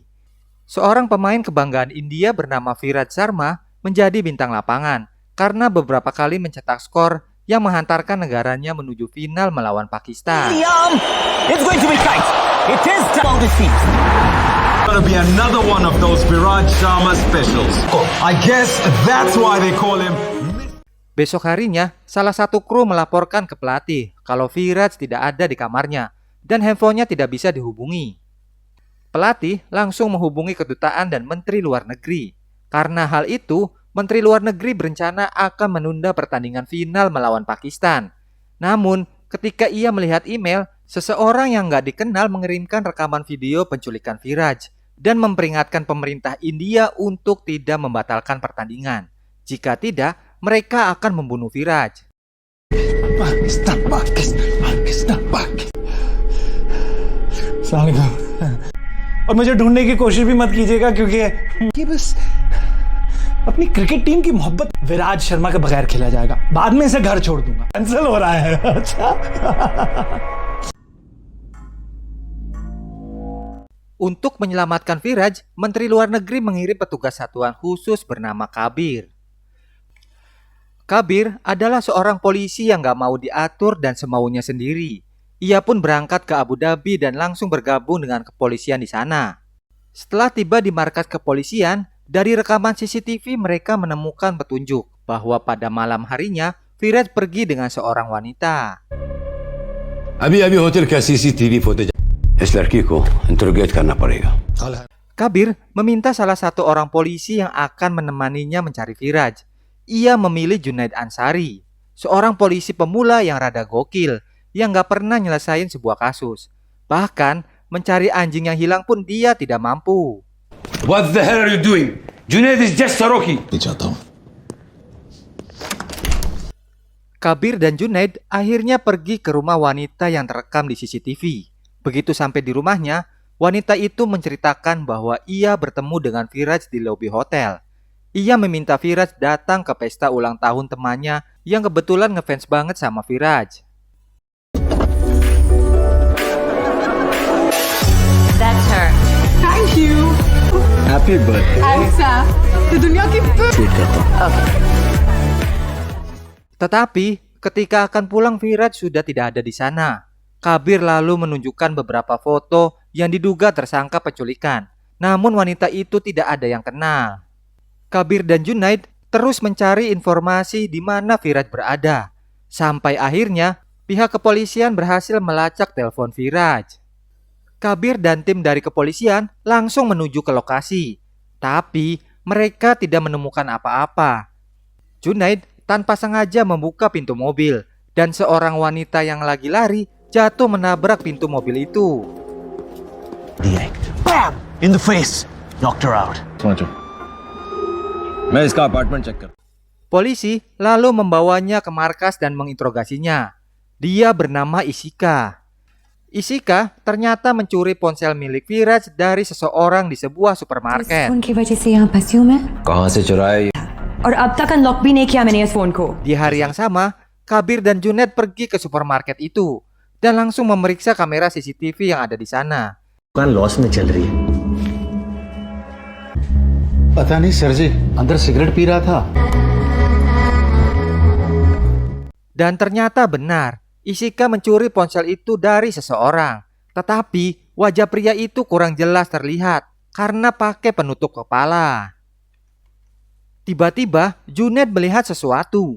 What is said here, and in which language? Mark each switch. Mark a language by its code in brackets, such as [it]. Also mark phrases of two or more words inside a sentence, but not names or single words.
[id] Seorang pemain kebanggaan India bernama Virat Sharma menjadi bintang lapangan karena beberapa kali mencetak skor yang menghantarkan negaranya menuju final melawan Pakistan. [en] It's going to be tight. It is about the seat. Gonna be another one of those Virat Sharma specials. I guess that's why they call him. [id] Besok harinya, salah satu kru melaporkan ke pelatih kalau Virat tidak ada di kamarnya dan handphonenya tidak bisa dihubungi. Pelatih langsung menghubungi kedutaan dan Menteri Luar Negeri. Karena hal itu, Menteri Luar Negeri berencana akan menunda pertandingan final melawan Pakistan. Namun, ketika ia melihat email, seseorang yang nggak dikenal mengirimkan rekaman video penculikan Virat dan memperingatkan pemerintah India untuk tidak membatalkan pertandingan. Jika tidak, mereka akan membunuh Virat. [hi] Pakistan. Assalamualaikum. और मुझे ढूंढने की कोशिश भी मत कीजिएगा क्योंकि ये बस अपनी क्रिकेट टीम की मोहब्बत विराट शर्मा के बगैर खेला जाएगा. बाद में इसे घर छोड़ दूंगा. कैंसिल हो रहा है. अच्छा. [id] Untuk menyelamatkan Virat, Menteri Luar Negeri mengirim petugas satuan khusus bernama Kabir. Kabir adalah seorang polisi yang gak mau diatur dan semaunya sendiri. Ia pun berangkat ke Abu Dhabi dan langsung bergabung dengan kepolisian di sana. Setelah tiba di markas kepolisian, dari rekaman CCTV mereka menemukan petunjuk bahwa pada malam harinya Virat pergi dengan seorang wanita. [hi] अभी होटल का [en] CCTV footage [hi] इस लड़की को इंटरोगेट करना पड़ेगा. [id] Kabir meminta salah satu orang polisi yang akan menemaninya mencari Virat. Ia memilih Junaid Ansari, seorang polisi pemula yang rada gokil, yang gak pernah nyelesain sebuah kasus. Bahkan, mencari anjing yang hilang pun dia tidak mampu. [en] What the hell are you doing? Junaid is just a rookie. [id] Kabir dan Junaid akhirnya pergi ke rumah wanita yang terekam di CCTV. Begitu sampai di rumahnya, wanita itu menceritakan bahwa ia bertemu dengan Virat di lobi hotel. Ia meminta Virat datang ke pesta ulang tahun temannya yang kebetulan ngefans banget sama Virat. [en] That's her. Thank you. Happy birthday. [hi] ऐसा तो दुनिया की [id] Tetapi ketika akan pulang Virat sudah tidak ada di sana. Kabir lalu menunjukkan beberapa foto yang diduga tersangka penculikan. Namun wanita itu tidak ada yang kenal. Kabir dan Junaid terus mencari informasi di mana Virat berada. Sampai akhirnya pihak kepolisian berhasil melacak telepon Virat. Kabir dan tim dari kepolisian langsung menuju ke lokasi. Tapi mereka tidak menemukan apa-apa. Junaid tanpa sengaja membuka pintu mobil dan seorang wanita yang lagi lari jatuh menabrak pintu mobil itu. [en] Bam! In the face. Knocked her out. [hi] मैं इसका अपार्टमेंट चेक कर. [id] Polisi lalu membawanya ke markas dan menginterogasinya. Dia bernama Ishika. Isika ternyata mencuri ponsel milik Firaj dari seseorang di sebuah supermarket. [hi] फोन की वजह से यहाँ फंसी हूँ मैं कहाँ से चुराई? और अब तक अनलॉक भी नहीं किया मैंने इस फोन को [id] Di hari yang sama, Kabir dan Junaid pergi ke supermarket itu dan langsung memeriksa kamera CCTV yang ada di sana. [hi] दुकान लॉस में चल रही है। पता नहीं सर जी अंदर सिगरेट पी रहा था [id] Dan ternyata benar, Isika mencuri ponsel itu dari seseorang. Tetapi wajah pria itu kurang jelas terlihat karena pakai penutup kepala. Tiba-tiba Junaid melihat sesuatu.